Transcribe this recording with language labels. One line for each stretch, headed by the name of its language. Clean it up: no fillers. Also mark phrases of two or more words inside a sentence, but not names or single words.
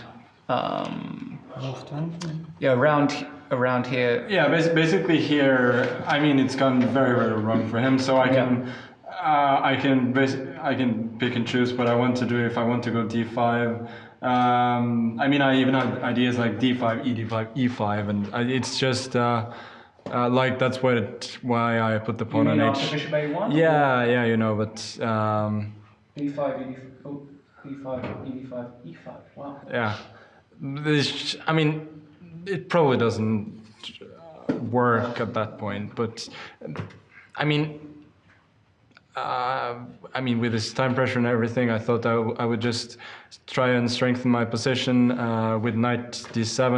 English: Move 20? yeah, around here. Yeah, basically here, I mean, it's gone very, very wrong for him. So I can pick and choose what I want to do. If I want to go d5, I mean, I even have ideas like d5, e5, e5, and it's just like that's why I put the pawn on mean h. after bishop a1? Yeah, you know, but e5, e5, oh, e5, e5, e5. Wow. yeah, I mean, it probably doesn't work at that point, but I mean, with this time pressure and everything, I thought I would just try and strengthen my position with knight d7.